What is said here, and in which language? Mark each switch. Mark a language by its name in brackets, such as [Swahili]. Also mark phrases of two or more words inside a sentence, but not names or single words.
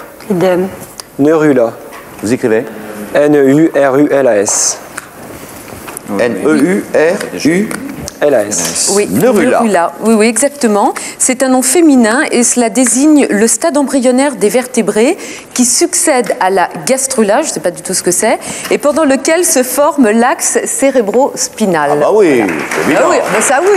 [French] Idem. Neurula. vous écrivez N-E-U-R-U-L-A-S. N-E-U-R-U-L-A-S. LAS. Oui, Neurula. Neurula. Oui, oui, exactement. C'est un nom féminin et cela désigne le stade embryonnaire des vertébrés qui succède à la gastrula, je ne sais pas du tout ce que c'est, et pendant lequel se forme l'axe cérébro-spinal. Ah bah oui, Voilà. c'est évident. Ah oui, bah ça oui.